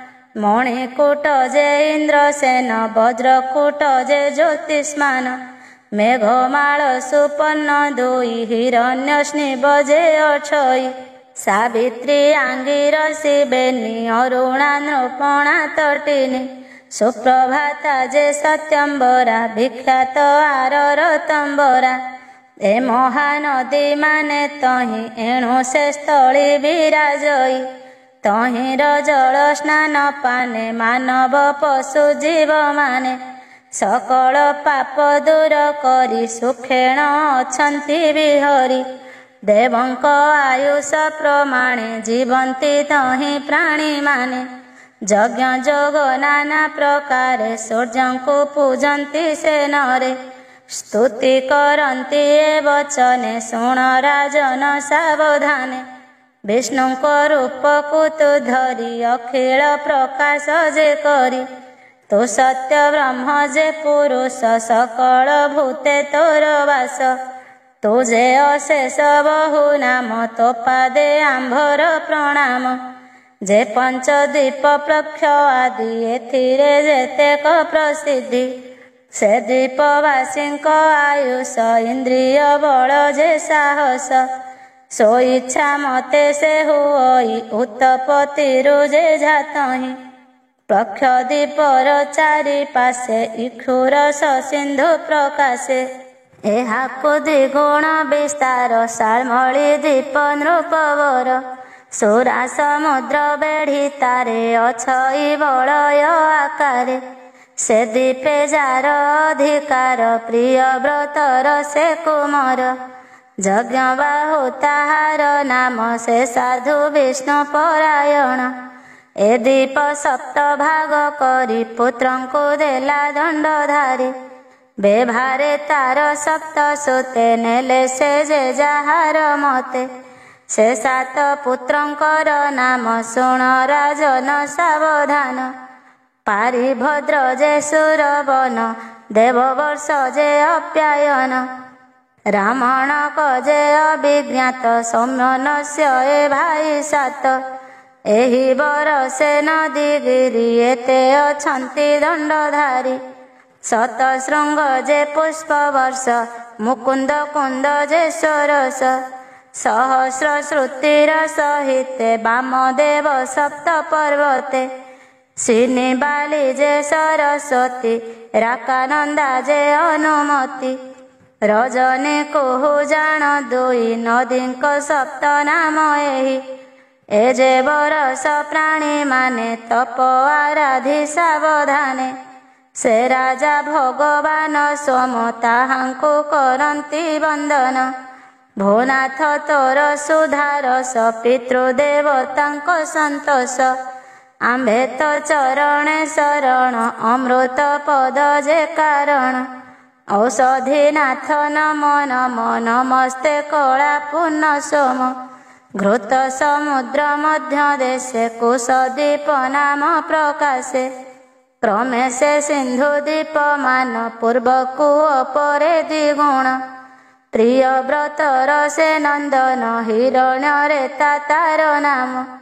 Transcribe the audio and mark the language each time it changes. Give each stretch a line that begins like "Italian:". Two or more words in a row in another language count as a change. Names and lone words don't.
Odia: ମଣିକୂଟ ଯେ ଇନ୍ଦ୍ରସେନ ବଜ୍ରକୂଟ ଯେ ଜ୍ୟୋତିଷ୍ମାନ ମେଘମାଳ ସୁପର୍ଣ୍ଣ ଦୁଇ ହିରଣ୍ୟସ୍ନିଭ ଯେ ଅକ୍ଷୟୀ ସାବିତ୍ରୀ ଆଙ୍ଗିରସୀ ବେଣୀ ଅରୁଣା ନୃପଣା ତଟିନୀ ସୁପ୍ରଭାତା ଯେ ସତ୍ୟମ୍ବରା ବିଖ୍ୟାତ ଆରରତମ୍ବରା। ଏ ମହାନଦୀ ମାନେ ତହିଁ ଏଣୁ ସେ ସ୍ଥଳୀ ବିରାଜଇ ତହିଁର ଜଳ ସ୍ନାନ ପାନେ ମାନବ ପଶୁ ଜୀବ ମାନେ ସକଳ ପାପ ଦୂର କରି ସୁଖେଣ ଅଛନ୍ତି ବିହରି। ଦେବଙ୍କ ଆୟୁଷ ପ୍ରମାଣେ ଜୀବନ୍ତି ତହିଁ ପ୍ରାଣୀ ମାନେ ଯଜ୍ଞ ଯୋଗ ନାନା ପ୍ରକାରେ ସୂର୍ଯ୍ୟଙ୍କୁ ପୂଜନ୍ତି ସେ ନରେ ସ୍ତୁତି କରନ୍ତି ଏ ବଚନେ ଶୁଣ ରାଜନ ସାବଧାନେ। ବିଷ୍ଣୁଙ୍କ ରୂପକୁ ତୁ ଧରି ଅଖିଳ ପ୍ରକାଶ ଯେ କରି ତୁ ସତ୍ୟ ବ୍ରହ୍ମ ଯେ ପୁରୁଷ ସକଳ ଭୂତେ ତୋର ବାସ। ତୁଝେ ଅଶେଷ ବହୁ ନାମ ତୋ ପାଦେ ଆମ୍ଭର ପ୍ରଣାମ। ଯେ ପଞ୍ଚଦ୍ୱୀପ ପ୍ରକ୍ଷ ଆଦି ଏଥିରେ ଯେତେକ ପ୍ରସିଦ୍ଧି ସେ ଦ୍ୱୀପବାସୀଙ୍କ ଆୟୁଷ ଇନ୍ଦ୍ରିୟ ବଳ ଯେ ସାହସ ସୋ ଇଚ୍ଛା ମତେ ସେ ହୁଇ ଉତ୍ପତ୍ତିରୁ ଯେ ଜାତହି। ପ୍ରକ୍ଷ ଦ୍ୱୀପର ଚାରି ପାଶେ ଇକ୍ଷୁରସ ସିନ୍ଧୁ ପ୍ରକାଶେ ଏହାକୁ ଦ୍ୱିଗୁଣ ବିସ୍ତାର ଶାଳ୍ମଳୀ ଦ୍ୱୀପ ନୃପବର ସୁରା ସମୁଦ୍ର ବେଢ଼ି ତାରେ ଅଛଇ ବଳୟ ଆକାରେ ସେ ଦ୍ୱୀପେ ଯାର ଅଧିକାର ପ୍ରିୟ ବ୍ରତର ସେ କୁମାର ଯଜ୍ଞ ବାହୁ ତାହାର ନାମ ସେ ସାଧୁ ବିଷ୍ଣୁ ପରାୟଣ। ଏ ଦ୍ୱୀପ ସପ୍ତ ଭାଗ କରି ପୁତ୍ରଙ୍କୁ ଦେଲା ଦଣ୍ଡଧାରୀ ବେଭାରେ ତାର ସପ୍ତ ସୁତେ ନେଲେ ସେ ଯେ ଯାହାର ମତେ ସେ ସାତ ପୁତ୍ରଙ୍କର ନାମ ଶୁଣ ରାଜନ ସାବଧାନ। ପାରିଭଦ୍ର ଯେ ସୁରବନ ଦେବବର୍ଷ ଯେ ଅପ୍ୟାୟନ ରାମଣକ ଯେ ଅଭିଜ୍ଞାତ ସୌମ୍ୟନସ୍ୟ ଏ ଭାଇ ସାତ। ଏହି ବରଷେ ନଦୀ ଗିରି ଏତେ ଅଛନ୍ତି ଦଣ୍ଡଧାରୀ ଶତଶୃଙ୍ଗ ଯେ ପୁଷ୍ପ ବର୍ଷ ମୁକୁନ୍ଦ କୁନ୍ଦ ଯେ ସରସ ସହସ୍ର ଶ୍ରୁତିର ସହିତେ ବାମଦେବ ସପ୍ତ ପର୍ବତେ ଶ୍ରୀନିବାଳୀ ଯେ ସରସ୍ୱତୀ ରାକାନନ୍ଦା ଯେ ଅନୁମତି ରଜନୀ କୁହୁ ଜାଣ ଦୁଇ ନଦୀଙ୍କ ସପ୍ତ ନାମ ଏହି। ଏ ଯେ ବରଷ ପ୍ରାଣୀ ମାନେ ତପ ଆରାଧି ସାବଧାନେ ସେ ରାଜା ଭଗବାନ ସୋମ ତାହାଙ୍କୁ କରନ୍ତି ବନ୍ଦନ। ଭୋନାଥ ତୋର ସୁଧାରସ ପିତୃଦେବତାଙ୍କ ସନ୍ତୋଷ ଆମ୍ଭେ ତ ଚରଣେ ଶରଣ ଅମୃତ ପଦ ଯେ କାରଣ ଔଷଧିନାଥ ନମ ନମ ନମସ୍ତେ କଳା ପୂର୍ଣ୍ଣ ସୋମ ଘୃତ ସମୁଦ୍ର ମଧ୍ୟ ଦେଶେ କୁଶଦୀପ ନାମ ପ୍ରକାଶେ କ୍ରମେ ସେ ସିନ୍ଧୁ ଦୀପ ମାନ ପୂର୍ବକୁ ଅପରେ ଦ୍ୱିଗୁଣ ପ୍ରିୟ ବ୍ରତର ସେ ନନ୍ଦନ ହିରଣ୍ୟରେ ତାର ନାମ